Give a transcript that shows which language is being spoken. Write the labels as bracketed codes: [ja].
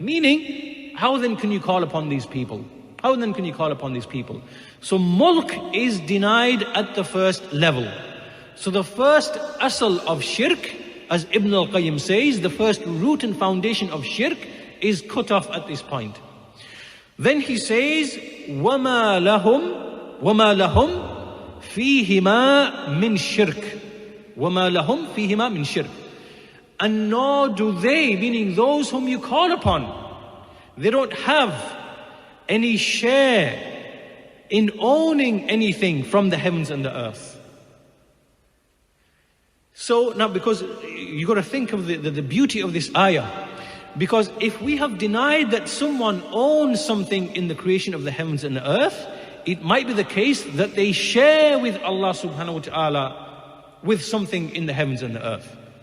[en] Meaning, how then can you call upon these people? How then can you call upon these people? So mulk is denied at the first level. So the first asal of shirk, as Ibn al-Qayyim says, the first root and foundation of shirk is cut off at this point. Then he says, [ar] وَمَا لَهُمْ فِيهِمَا مِنْ شِرْكٍ. وَمَا لَهُمْ فِيهِمَا مِنْ شِرْكٍ. [en] And nor do they, meaning those whom you call upon, they don't have any share in owning anything from the heavens and the earth. So now, because you got to think of the beauty of this ayah, because if we have denied that someone owns something in the creation of the heavens and the earth, it might be the case that they share with Allah subhanahu wa ta'ala with something in the heavens and the earth.